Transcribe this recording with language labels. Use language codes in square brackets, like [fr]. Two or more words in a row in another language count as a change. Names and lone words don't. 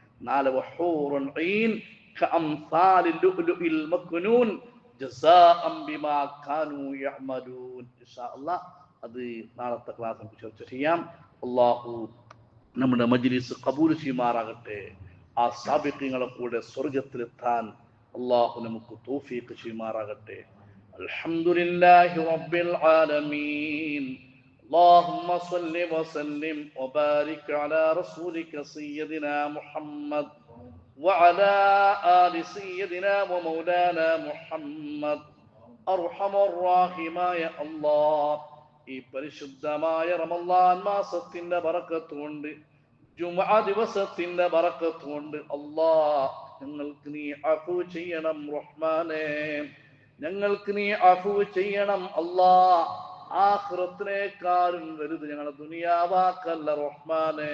[ml] അത് നാളത്തെ ക്ലാസ് നമുക്ക് ചർച്ച ചെയ്യാം. അള്ളാഹു നമ്മുടെ മജ്ലിസ് ഖബൂൽ ചെയ്യുമാറാകട്ടെ. ആ സാബിഖീങ്ങളെ കൂടെ സ്വർഗത്തിലെത്താൻ അള്ളാഹു നമുക്ക് തൗഫീഖ് ചെയ്യുമാറാകട്ടെ. [ar] الحمد لله رب العالمين. اللهم صل وسلم وبارك على رسولك سيدنا محمد وعلى آل سيدنا ومولانا محمد. أرحم الراحمين يا الله, [ml] ഈ പരിശുദ്ധമായ റമളാൻ മാസത്തിന്റെ ബറക്കത്ത് കൊണ്ട്, ജുമുഅ ദിവസത്തിന്റെ ബറക്കത്ത് കൊണ്ട് അല്ലാഹ് ഞങ്ങൾക്ക് നീ അഫു ചെയ്യണം റഹ്മാനേ, ഞങ്ങൾക്ക് നീ അഫു ചെയ്യണം അല്ലാഹ്. ആഖിറത്തിനേക്കാളും വലുത് ഞങ്ങളെ ദുനിയാവാക്കല്ല റഹ്മാനേ.